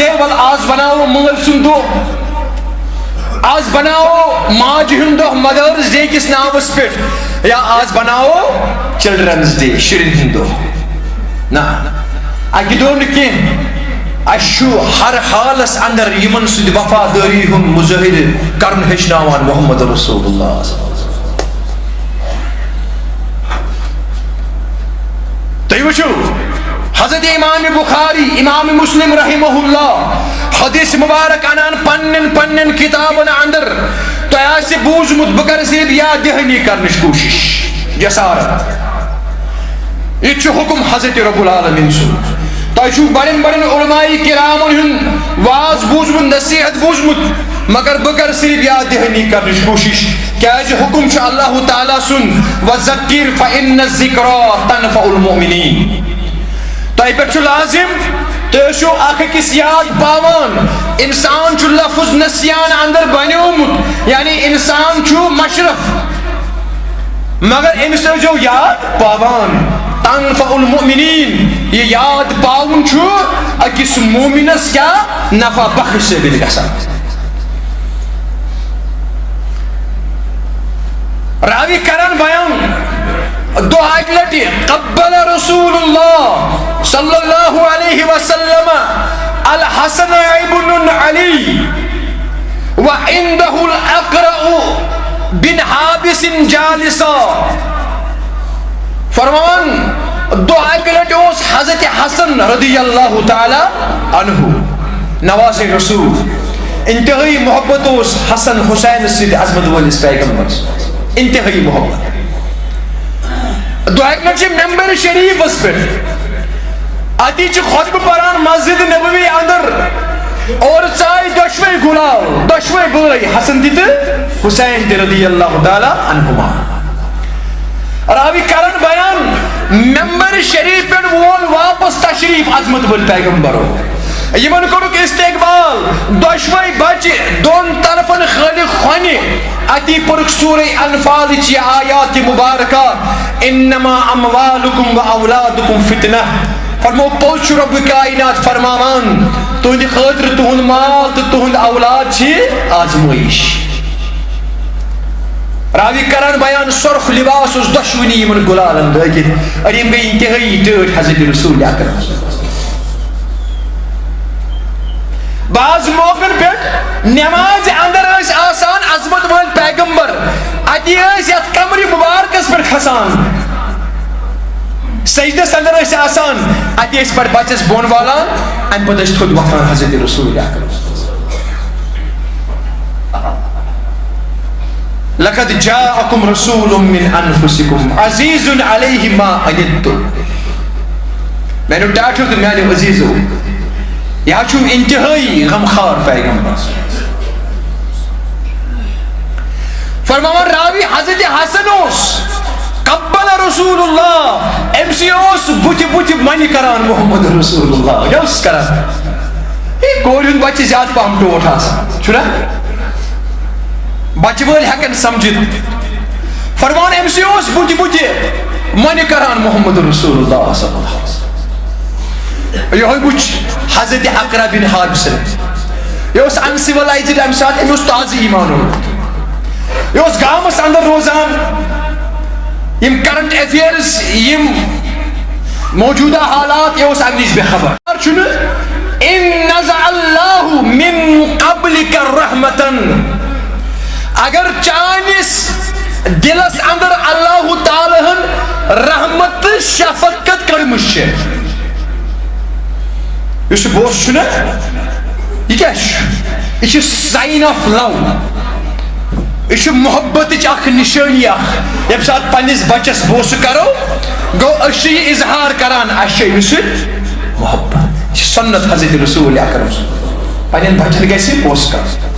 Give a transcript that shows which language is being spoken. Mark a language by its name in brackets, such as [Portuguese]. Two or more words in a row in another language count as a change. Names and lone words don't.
[Kashmiri] ہے ول آز بناوو مٲلۍ سُنٛد دۄہ آز بناوو ماجہِ ہُنٛد دۄہ مدٲرٕس ڈے کِس ناوس پٮ۪ٹھ یا آز بناوو چلڈرنز ڈے شُرٮ۪ن ہُنٛد دۄہ نہ اکہِ دۄہ نہٕ کینٛہہ اَسہِ چھُ ہر حالس اندر یِمن سۭتۍ وفادٲری ہُنٛد مظٲہرٕ کرُن ہیٚچھناوان محمد رسول اللہ تُہۍ وٕچھِو حضرت امام بخاری امام مسلم رحمہ اللہ حدیث مبارک انان پنن کتابن اندر تۄہہِ آسہِ بوٗزمُت بہٕ کرٕ صرف یاد دہانی کرنٕچ کوٗشش جسارت یہِ چھُ حکم حضرت رب العالمین سُنٛد تۄہہِ چھُو بڑٮ۪ن بڑٮ۪ن علماء کرامن ہُنٛد واز بوٗزمُت نصیحت بوٗزمُت مگر بہٕ کرٕ صرف یاد دہانی کرنٕچ کوٗشش کیازِ حکم چھُ اللہ تعالیٰ سُنٛد [Arabic] وذکر فإن الذکریٰ تنفع المؤمنین [Kashmiri] تۄہہِ پٮ۪ٹھ چھُ لازم تُہۍ ٲسِو اکھ أکِس یاد پاوان انسان چھُ لفظ نسیان اندر بنیومُت یعنی انسان چھُ مشرف مگر أمِس ٲسۍزیو یاد پاوان [Arabic] تنفع المؤمنین [Kashmiri] یہِ یاد پاوُن چھُ أکِس مومِنس کیاہ نفع بخش ثٲبِت گژھان راوی کران بیان دو اکہِ لٹہِ [Arabic] قبل رسول اللہ صلی اللہ علیہ وسلم الحسن ابن علی وعنده الاقرع بن حابس جالسا [Kashmiri] فرمان دو اکہِ لٹہِ اوس حضرت حسن [Arabic] رضی اللہ تعالی عنہ [Kashmiri] نواز رسول انتہائی محبت اوس حسن حسین سۭتۍ عظمت وٲلِس پیغمبرس انتہائی محبت دو اکہِ لٹہِ چھِ ممبر شریفس پٮ۪ٹھ اتی چھِ خطبہٕ پران مسجد نبوی اندر اور ژایہِ دۄشوے گُلال دۄشوے بٲے حسن تہِ تہٕ حسین تہِ [Arabic] رضی اللہ تعالیٰ عنہما [Kashmiri] راوی کران بیان ممبر شریف پٮ۪ٹھ وول واپس تشریف عظمت وٲلۍ پیغمبرو یِمن کوٚرُکھ استقبال دۄشوے بچہِ دۄن طرفن خٲلِق خۄنہِ اتی پٔرٕکھ سورہ انفالٕچ یہِ آیات مبارکہ [Arabic] انما اموالکم واولادکم فتنہ [Kashmiri] فرمو پوٚز چھُ رۄبِ کائنات فرماوان تُہنٛدِ خٲطرٕ تُہُنٛد مال تہٕ تُہُنٛد اولاد چھِ آزمٲیش راوی کران بیان سرخ لباس اوس دۄشوٕنی یِمن گُلالن لٲگِتھ اور یِم گٔے انتہٲئی ٹٲٹھۍ حضرت رسول اکرم بعض موقعن پٮ۪ٹھ نمازِ اندر ٲسۍ آسان عظمت وٲلۍ پیغمبر اتی ٲسۍ یتھ کمرِ مبارکس پٮ۪ٹھ کھسان سجدس اندر ٲسۍ آسان اتی ٲسۍ پتہٕ بچس بۄن والان امہِ پتہٕ ٲسۍ تھوٚد وۄتھان حضرت رسول اکرم [Arabic] لقد جاءكم رسول من انفسكم عزيز عليه ما عنتم [Kashmiri] میانیو ٹاٹھیو تہٕ میانیو عزیزو یہ چھُ انتہائی غمخار پیغمبر فرماوان راوی حضرت حسن اوس قبل رسول اللہ أمۍ سی اوس بُتھِ بُتھِ منہِ کران محمد رسول اللہ کیاہ اوس کران کورِ ہُنٛد بچہِ زیادٕ پہم ٹوٹھ آسان چھُنہ بچہِ وٲلۍ ہٮ۪کن سمجھِتھ فرمان أمۍ سی اوس بُتھِ بُتھِ منہِ کران محمد رسول اللہ [Arabic] صلی اللہ علیہ وسلم [Kashmiri] یہوے وٕچھ حضرت اقرع بن حابسن یہ اوس انسِولایزٕڈ امہِ ساتہٕ أمۍ اوس تازٕ ایٖمان اوٚنمُت یہ اوس گامس اندر روزان یم [English] current affairs [Kashmiri] یم موجودہ حالات یہ اوس امہِ نِش بے خبر چھُنہٕ [Arabic] ان نزع اللہ من قبلک [Kashmiri] رحمتن اگر چانس دلس اندر اللہ تعالیٰ ہن رحمت تہٕ شفقت کٔرمٕژ چھِ اس بوس چھنا یہ کیا یہ [English] sign of love [Kashmiri] یہ محبت اخ نشانی اخ یم سات پنس بچس بوس کرو گو اس یہ اظہار کران اس امس محبت یہ سنت حضرت رسول اکرم پنن بچن گژھِ بوس کر